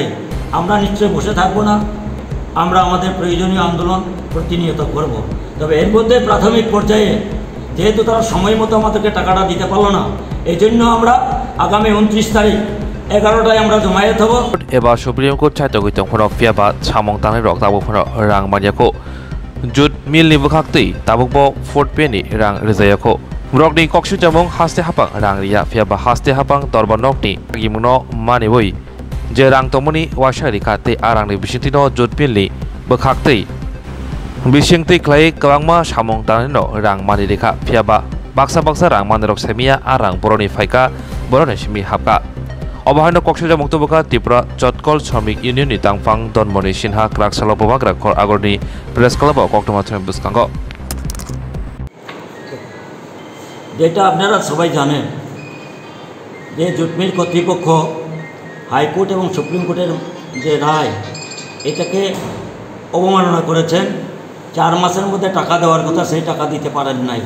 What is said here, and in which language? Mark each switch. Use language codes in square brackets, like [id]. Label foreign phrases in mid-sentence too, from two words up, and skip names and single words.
[bn] আমরা নিশ্চয়ই বসে থাকবো না, আমরা আমাদের প্রয়োজনীয় আন্দোলন প্রতিনিয়ত করব। তবে এর মধ্যে প্রাথমিক পর্যায়ে যেহেতু তারা সময় মতো আমাদেরকে টাকাটা দিতে পারলো না, এই জন্য আমরা আগামী 29 তারিখ 11টায় আমরা জমায়েত হব। [trp] এবার সুপ্রিম কোর্ট চাইতগৈতং ফোরাव ফিয়াबा সামং তাंनाय रक ताबुक फोराव रां मानियाखौ जुट मिलनि बुखाक्तै ताबुकबो 4 पेनि रां रिजायाखौ ब्रकनि कक्सु जामुं हास्ते हापां रां रिया फियाबा हास्ते हापां दरबार नकनि गिमुनो मानिबोय जे रां तमनि वासारि खाते आरांनि बिसिंतिनो जुट मिलनि बुखाक्तै बिसिंतै ख्लाय गोबांमा सामं तांनायनो रां मानि रेखा फियाबा बाक्सा बाक्सा रां मानिरक सेमिया आरां बरनि फाइका बरनि सिमि हापका अबहायनो कक्सबाजार मुक्तबका त्रिपुरा चटकल श्रमिक इउनियननि तांफां दनमनि सिन्हा क्राकसाल बबाग्राखर आगरनि प्रेस क्लाबाव कक्टमाथ्रम बुसखांग [bn] যেটা আপনারা সবাই জানেন যে জুটমিল কর্তৃপক্ষ হাইকোর্ট এবং সুপ্রিম কোর্টের যে রায় এটাকে অবমাননা করেছেন। 4 মাসের মধ্যে টাকা দেওয়ার কথা, সেই টাকা দিতে পারেন নাই।